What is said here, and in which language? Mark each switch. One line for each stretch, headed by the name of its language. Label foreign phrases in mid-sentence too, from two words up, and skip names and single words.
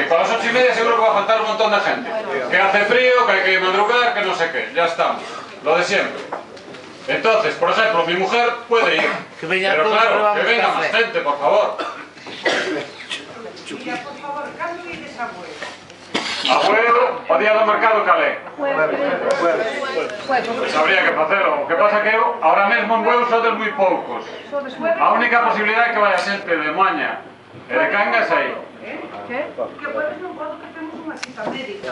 Spanish: A las 8:30 seguro que va a faltar un montón de gente. Que hace frío, que hay que madrugar, que no sé qué. Ya estamos. Lo de siempre. Entonces, por ejemplo, mi mujer puede ir. Pero claro, que venga más gente, por favor. Mira, por favor, ¿cuándo vienes a Bueu?
Galician: Abuelo, o día do mercado calé.
Spanish: Pues habría que facelo.
Galician: O que pasa que eu, ahora mesmo en Bueu sodes moi poucos. A única posibilidade é que vaya xente de Moaña e de Cangas aí. Que jueves non podo que temos unha cita médica.